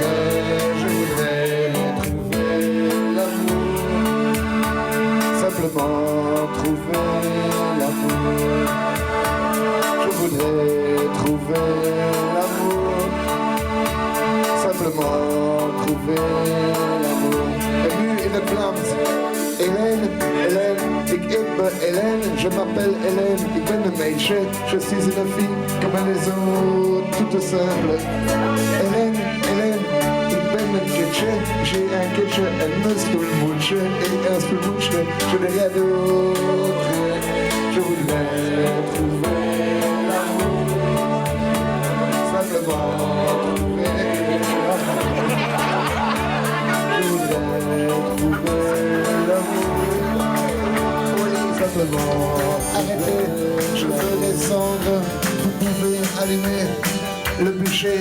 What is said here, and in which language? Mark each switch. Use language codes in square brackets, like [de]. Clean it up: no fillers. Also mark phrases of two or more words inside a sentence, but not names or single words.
[fr] Je voudrais trouver l'amour, simplement trouver l'amour. Je voudrais trouver l'amour, simplement trouver l'amour. [nl] En nu in het land, Hélène, ik ben Hélène, [fr] je m'appelle Hélène, [nl] ik ben een meisje, [fr] je suis une fille comme les autres, toute simple. Hélène, [nl] ik ben een kitje, [fr] j'ai un kitje, [nl] een stoelmoedje [fr] et un stoelmoedje, je n'ai rien d'autre. Je voudrais trouver l'amour, simplement trouver l'amour. Je voudrais trouver l'amour, oui, simplement arrêtez, je veux descendre, vous pouvez allumer le bûcher.